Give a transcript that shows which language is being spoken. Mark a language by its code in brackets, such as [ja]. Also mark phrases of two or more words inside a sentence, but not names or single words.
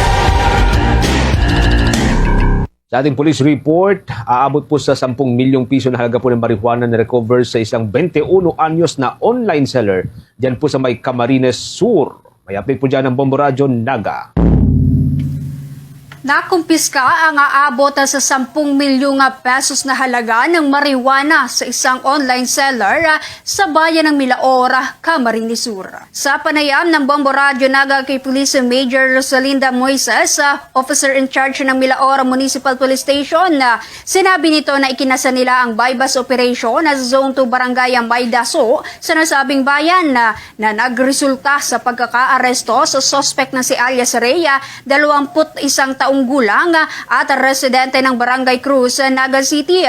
[tl] Sa ating [en] police report, [tl] aabot po sa 10 milyong piso na halaga po ng marijuana na recover sa isang 21 anyos na [en] online seller [tl] dyan po sa may Camarines Sur. May update po dyan ng Bombo Radyo Naga. Nakumpiska ang aabot sa 10 milyong pesos na halaga ng marijuana sa isang [en] online seller [tl] sa bayan ng Milaora, Camarines Sur. Sa panayam ng Bombo Radyo Naga kay Police Major Rosalinda Moises, [en] officer in charge [tl] ng Milaora Municipal Police Station, sinabi nito na ikinasa nila ang [en] bypass operation [tl] sa Zone 2 Barangay Maydaso sa nasabing bayan na nagresulta sa pagkakaaresto sa suspect na si alias Rhea, 21 taong gulang at residente ng Barangay Cruz, Naga City.